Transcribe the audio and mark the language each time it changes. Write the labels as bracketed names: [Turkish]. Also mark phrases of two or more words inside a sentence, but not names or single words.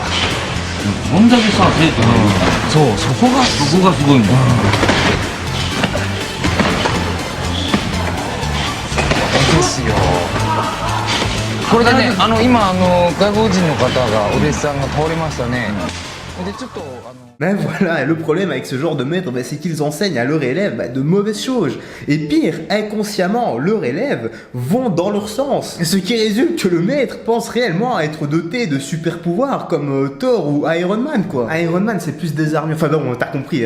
[Japanese] こんだけさ、生徒がいるんだ。そう、そこがすごいんだ。ですよ。これでね、今外国人の方がお弟子さんが倒れましたね。でちょっと [French] Mais voilà, le problème avec ce genre de maître, c'est qu'ils enseignent à leurs élèves de mauvaises choses. Et pire, inconsciemment, leurs élèves vont dans leur sens. Ce qui résulte que le maître pense réellement à être doté de super pouvoirs comme Thor ou Iron Man Iron Man c'est plus des armures, enfin bon, t'as compris.